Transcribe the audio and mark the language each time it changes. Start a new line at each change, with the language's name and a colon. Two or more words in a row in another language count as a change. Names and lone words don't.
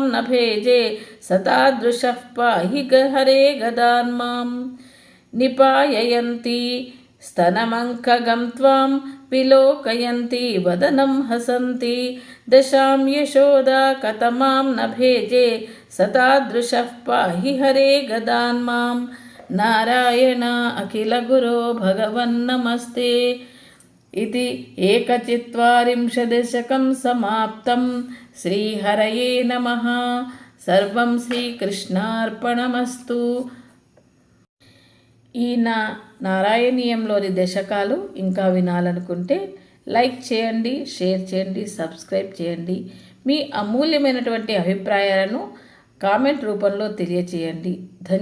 Sanskrit: न भेजे सतादृशः पाहि हरे गदान्मां निपाययन्ती स्तनमङ्कगं त्वां विलोकयन्ती वदनं हसन्ती दशां यशोदा कतमां न भेजे सतादृशः पाहि हरे गदान्मां नारायण अखिलगुरो भगवन्नमस्ते इति 140 समाप्तं। श्रीहरये नमः। सर्वं శ్రీకృష్ణార్పణమస్తు।
Telugu: ఈ నారాయణీయంలోని దశకాలు ఇంకా వినాలనుకుంటే లైక్ చేయండి, షేర్ చేయండి, సబ్స్క్రైబ్ చేయండి. మీ అమూల్యమైనటువంటి అభిప్రాయాలను కామెంట్ రూపంలో తెలియచేయండి.